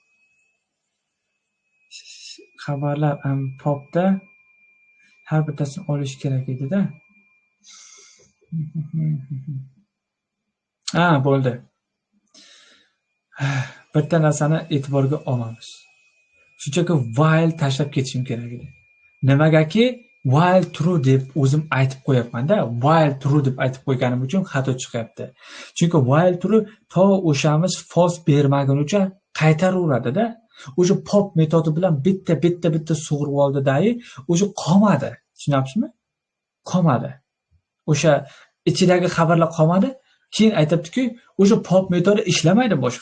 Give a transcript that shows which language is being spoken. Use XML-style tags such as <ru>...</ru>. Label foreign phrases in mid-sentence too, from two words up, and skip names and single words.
<uz>Xabarlar popda har bittasini olish kerak edi-da. Bo'ldi. Bitta narsani e'tiborga olamiz. Shunchaki while tashlab ketishim kerak edi. Nimagaki</uz> <en>while true</en> <uz>deb o'zim aytib qo'yapman-da.</uz> <en>While true</en> <uz>deb aytib qo'yganim uchun xato chiqyapti. Chunki</uz> <en>while true</en> <uz>to o'shamiz false bermagunicha qaytaraveradi-da. O'sha pop metodi bilan bitta sug'urib oldi-da, o'sha qolmadi. Tushunyapsizmi? Qolmadi. O'sha ichidagi xabarlar qolmadi. Keyin aytibdi-ki, o'sha pop metodi ishlamaydi boshqa.</uz>